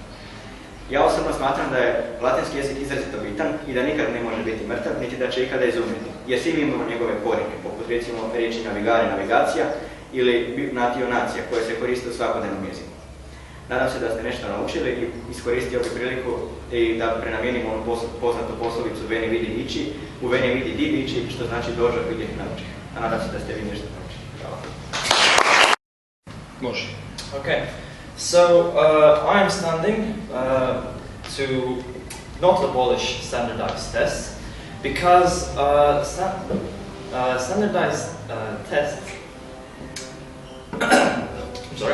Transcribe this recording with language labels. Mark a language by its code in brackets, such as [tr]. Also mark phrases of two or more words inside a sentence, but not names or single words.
[hr] Ja osobno smatram da je latinski jezik izrazito bitan i da nikad ne može biti mrtav, niti da će ikada izumreti, jer svi imamo njegove korijene, poput recimo riječi navigare, navigacija ili natio nacija, koje se koriste u svakodnevnom jeziku. Nadam se da ste nešto naučili i iskoristio bi priliku i da prenamijenimo onu poznatu poslovicu [la] veni vidi vici [hr] u [la] veni vidi di vici, [hr] što znači dođe vidjeti nauči. A nadam se da ste vi nešto naučili. Hvala. Može. [en] Okay. So, I am standing to not abolish standardized tests because standardized tests. Sorry.